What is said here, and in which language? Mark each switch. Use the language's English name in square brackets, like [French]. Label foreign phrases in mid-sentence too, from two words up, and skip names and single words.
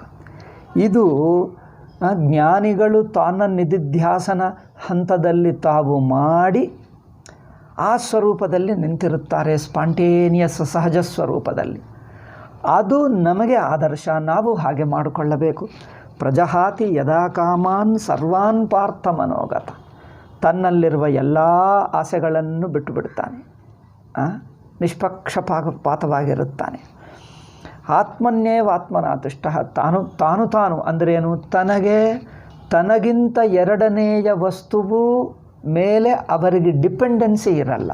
[Kannada] ಇದು ಜ್ಞಾನಿಗಳು ತಾನ ನಿಧಿಧ್ಯಾಸನ ಹಂತದಲ್ಲಿ ತಾವು ಮಾಡಿ ಆ ಸ್ವರೂಪದಲ್ಲಿ ನಿಂತಿರುತ್ತಾರೆ, ಸ್ಪಾಂಟೇನಿಯಸ್ ಸಹಜ ಸ್ವರೂಪದಲ್ಲಿ. ಅದು ನಮಗೆ ಆದರ್ಶ, ನಾವು ಹಾಗೆ ಮಾಡಿಕೊಳ್ಳಬೇಕು. [Sanskrit] ಪ್ರಜಹಾತಿ ಯದಾ ಕಾಮಾನ್ ಸರ್ವಾನ್ ಪಾರ್ಥ ಮನೋಗತ, [Kannada] ತನ್ನಲ್ಲಿರುವ ಎಲ್ಲ ಆಸೆಗಳನ್ನು ಬಿಟ್ಟು ಬಿಡುತ್ತಾನೆ, ನಿಷ್ಪಕ್ಷಪಾತವಾಗಿರುತ್ತಾನೆ. ಆತ್ಮನ್ಯೇವಾತ್ಮನಾತುಷ್ಟ, ತಾನು ಅಂದ್ರೇನು? ತನಗಿಂತ ಎರಡನೆಯ ವಸ್ತುವು ಮೇಲೆ ಅವರಿಗೆ ಡಿಪೆಂಡೆನ್ಸಿ ಇರಲ್ಲ.